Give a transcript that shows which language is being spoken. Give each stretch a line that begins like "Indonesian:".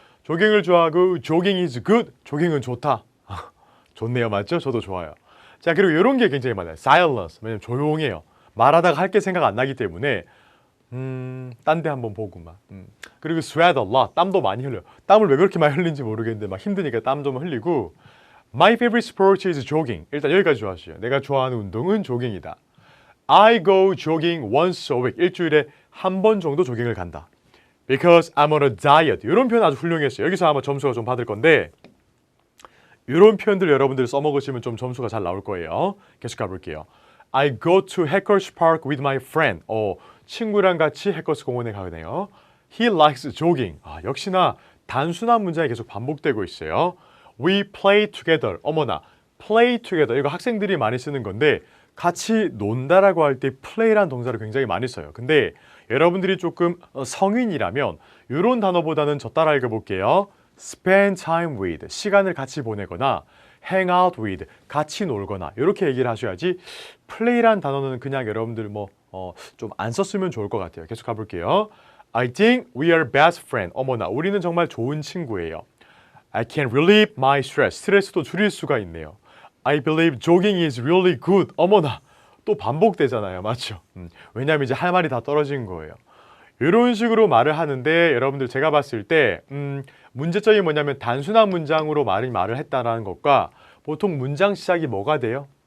Korean: 조깅을 좋아하고
English: jogging is good.
Korean: 조깅은 좋다. 좋네요. 맞죠? 저도 좋아요. 자, 그리고 이런 게 굉장히 많아요. silence. 왜냐면 조용해요. 말하다가 할 게 생각 안 나기 때문에 딴 데 한번 보고만. 그리고
English: sweat a lot.
Korean: 땀도 많이 흘려요. 땀을 왜 그렇게 많이 흘리는지 모르겠는데 막 힘드니까 땀 좀 흘리고
English: My favorite sport is jogging.
Korean: 일단 여기까지 좋아하시죠. 내가 좋아하는 운동은 조깅이다.
English: I go jogging once a week.
Korean: 일주일에 한 번 정도 조깅을 간다.
English: Because I'm on a diet.
Korean: 이런 표현 아주 훌륭했어요. 여기서 아마 점수가 좀 받을 건데 이런 표현들 여러분들 써먹으시면 좀 점수가 잘 나올 거예요. 계속 가볼게요.
English: I go to Hackers Park with my friend.
Korean: 친구랑 같이 해커스 공원에 가네요.
English: He likes jogging.
Korean: 역시나 단순한 문장이 계속 반복되고 있어요.
English: We play together. 어머나, play together.
Korean: 이거 학생들이 많이 쓰는 건데 같이 논다라고 할 때 play라는 동사를 굉장히 많이 써요. 근데 여러분들이 조금 성인이라면 이런 단어보다는 저 따라 읽어볼게요.
English: spend time with,
Korean: 시간을 같이 보내거나
English: hang out with,
Korean: 같이 놀거나 이렇게 얘기를 하셔야지 play라는 단어는 그냥 여러분들 좀 안 썼으면 좋을 것 같아요. 계속 가볼게요.
English: I think we are best friend.
Korean: 어머나, 우리는 정말 좋은 친구예요.
English: I can relieve my stress.
Korean: 스트레스도 줄일 수가 있네요.
English: I believe jogging is really good.
Korean: 어머나, 또 반복되잖아요. 맞죠? 왜냐하면 이제 할 말이 다 떨어진 거예요. 이런 식으로 말을 하는데 여러분들 제가 봤을 때 문제점이 뭐냐면 단순한 문장으로 말을 했다라는 것과 보통 문장 시작이 뭐가 돼요?